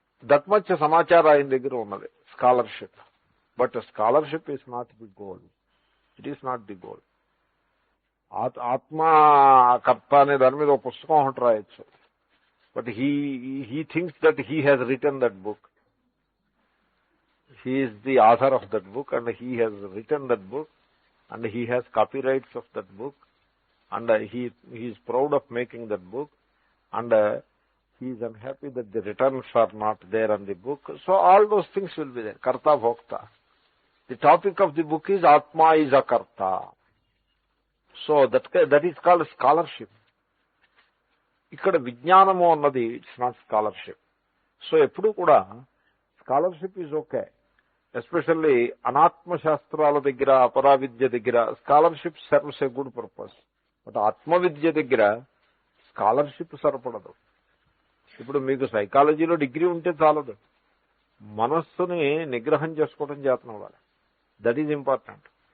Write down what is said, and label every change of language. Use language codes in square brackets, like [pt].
[en] that much [te] సమాచారం ఆయన దగ్గర ఉన్నది, [en] Scholarship. But scholarship is not the goal. It is not the goal. [te] ఆత్మకర్త అనే దాని మీద ఒక పుస్తకం ఒకటి రాయొచ్చు, [en] But he thinks that he has written that book. He is the author of that book, and he has written that book, and he has copyrights of that book, and he is proud of making that book, and he is unhappy that the returns are not there on the book. So all those things will be there. Karta Bhokta. The topic of the book is Atma is a Karta. So that is called scholarship. [te] Ikkada vijnanamu annadi, [en] it's not scholarship. So [te] eppudu kuda [en] scholarship is okay. [te] Especially అనాత్మ శాస్త్రాల దగ్గర, అపరా విద్య దగ్గర scholarship [en] Serves a good purpose. [te] But ఆత్మ విద్య దగ్గర scholarship సరిపడదు. ఇప్పుడు మీకు సైకాలజీలో degree ఉంటే చాలదు, మనస్సుని నిగ్రహం చేసుకోవడం చేతనం అవ్వాలి. [en] That is important.